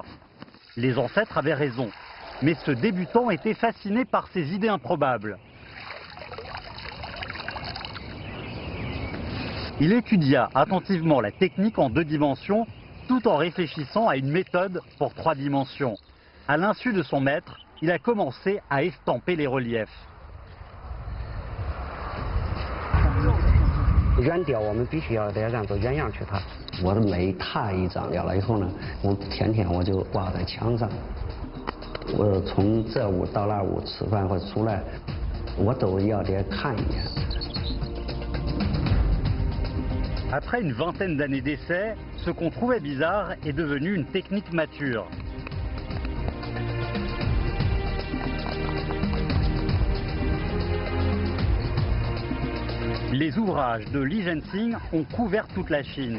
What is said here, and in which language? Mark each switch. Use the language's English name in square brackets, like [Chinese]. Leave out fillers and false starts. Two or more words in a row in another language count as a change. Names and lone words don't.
[French] Les ancêtres avaient raison. Mais ce débutant était fasciné par ces idées improbables. Il étudia attentivement la technique en 2 dimensions tout en réfléchissant à une méthode pour 3 dimensions. À l'insu de son maître, il a commencé à estamper les reliefs. [Chinese] 原雕我们必须要得按照原样去踏。我的每踏一张掉了以后呢，我天天我就挂在墙上。我从这屋到那屋吃饭或者出来，我都要得看一眼。 [French] Après une vingtaine d'années d'essais, ce qu'on trouvait bizarre est devenu une technique mature. Les ouvrages de Li Zhenxing ont couvert toute la Chine.